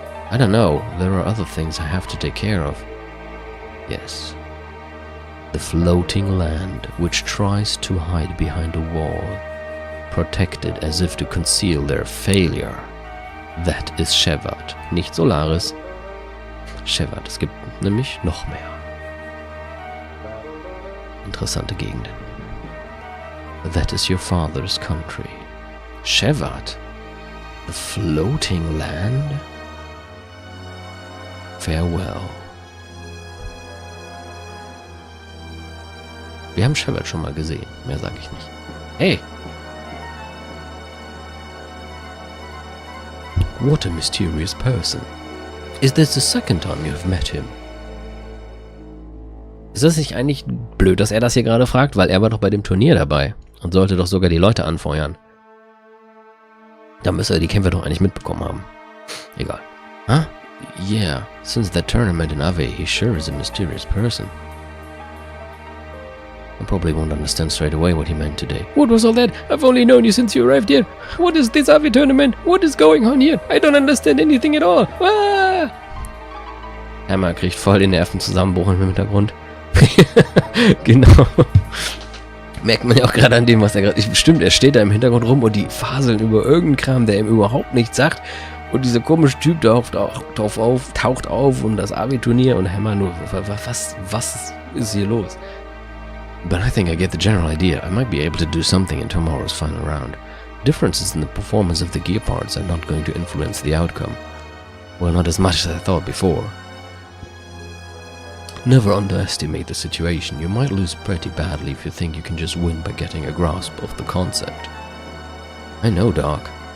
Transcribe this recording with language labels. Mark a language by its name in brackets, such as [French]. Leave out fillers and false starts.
[English] I don't know, there are other things I have to take care of. Yes. The floating land which tries to hide behind a wall, protected as if to conceal their failure. That is Shevat, [German] nicht [English] Solaris. [German] Shevat, es gibt nämlich noch mehr. interessante Gegenden. [English] That is your father's country. Shevat? The floating land? Farewell. [German] Wir haben Shevat schon mal gesehen, mehr sage ich nicht. [English] Hey! What a mysterious person. Is this the second time you have met him? [German] Ist das nicht eigentlich blöd, dass er das hier gerade fragt? Weil er war doch bei dem Turnier dabei und sollte doch sogar die Leute anfeuern. Da müsste er die Kämpfe doch eigentlich mitbekommen haben. Egal. Huh? [English] Yeah, since that tournament in AWE, he sure is a mysterious person. I probably won't understand straight away what he meant today. What was all that? I've only known you since you arrived here. What is this AWE tournament? What is going on here? I don't understand anything at all. Ah! [German] Hammer kriegt voll den Nervenzusammenbruch im Hintergrund. Genau. Merkt man ja auch gerade an dem, was er gerade... Stimmt, er steht da im Hintergrund rum und die faseln über irgendeinen Kram, der ihm überhaupt nichts sagt. Und dieser komische Typ taucht auf und das AWE-Turnier und Hammer nur... Was ist hier los? [English] But I think I get the general idea. I might be able to do something in tomorrow's final round. Differences in the performance of the gear parts are not going to influence the outcome. Well, not as much as I thought before. Never underestimate the situation. You might lose pretty badly if you think you can just win by getting a grasp of the concept. I know, Doc.